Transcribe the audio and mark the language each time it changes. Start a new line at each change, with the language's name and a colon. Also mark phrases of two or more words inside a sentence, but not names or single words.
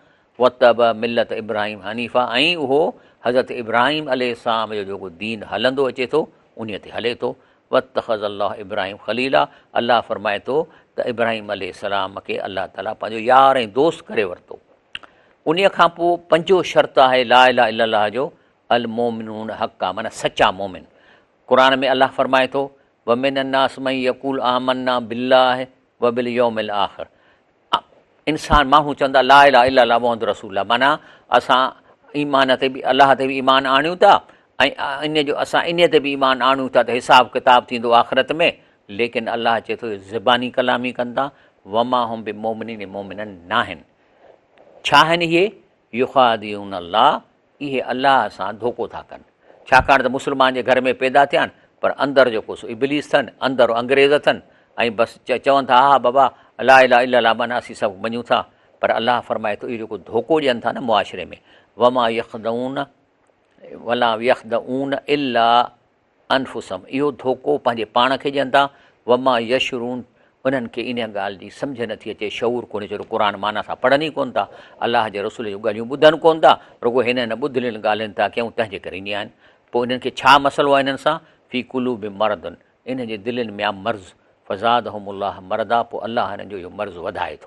Arabic: واتبع ملة إبراهيم حنيفا,
Sindhi: ऐं उहो हज़रत इब्राहिम अलैहिस्सलाम जो जेको दीन हलंदो अचे थो उन ते हले थो।
Arabic: واتخذ الله إبراهيم خليلا,
Sindhi: अलाह फरमाए थो त इब्राहिम अलैहिस्सलाम खे अलाह ताला पंहिंजो यार ऐं दोस्त करे वरितो। उन खां पोइ पंजो शर्त आहे
Arabic: لا إله إلا الله
Sindhi: जो
Arabic: المؤمنون حقا,
Sindhi: माना सचा मोमिन। क़ुर में अलाह फरमाए थो
Arabic: ومن الناس من يقول آمنا بالله وباليوم الآخر,
Sindhi: इंसान माण्हू चवंदा
Arabic: لا إله إلا الله محمد رسول الله,
Sindhi: माना असां ईमान ते बि अलाह ते बि ईमान आणियूं था ऐं इन जो असां इन ते बि ईमान आणियूं था त हिसाब किताब थींदो आख़िरत में, लेकिन अलाह चए थो ज़बानी कलामी कंदा,
Arabic: وما هم بمؤمنين,
Sindhi: मोमिनन न आहिनि। छा आहिनि इहे?
Arabic: يخادعون الله,
Sindhi: इहे अलाह सां धोखो था कनि, छाकाणि त मुस्लमान जे घर में पैदा थिया आहिनि, पर अंदरि जेको सो इब्लीस अथनि, अंदरि अंग्रेज़ अथनि, ऐं बसि चवनि था हा बाबा
Arabic: لا إله إلا الله
Sindhi: माना असीं सभु मञूं था, पर अलाह फरमाए थो इहो जेको धोखो ॾियनि था न मुआशिरे में,
Arabic: وما يخدعون ولا يخدعون إلا أنفسهم,
Sindhi: इहो धोखो पंहिंजे पाण खे ॾियनि था।
Arabic: وما يشعرون,
Sindhi: उन्हनि खे इन ॻाल्हि जी सम्झ नथी अचे, शऊर कोन्हे, छो क़ुर माना सां पढ़नि ई कोन्ह था, अलाह जे रसूल जूं ॻाल्हियूं ॿुधनि कोन्ह था, रुॻो हिन न ॿुधल ॻाल्हियुनि था कयूं, तंहिंजे करे ईंदी आहिनि। पोइ इन्हनि खे छा मसइलो आहे? इन्हनि सां
Arabic: في قلوب مرض,
Sindhi: इन जे दिलनि में आहे मर्ज़,
Arabic: فزادهم الله مرضا,
Sindhi: पोइ अलाह हिननि जो इहो मर्ज़ वधाए थो।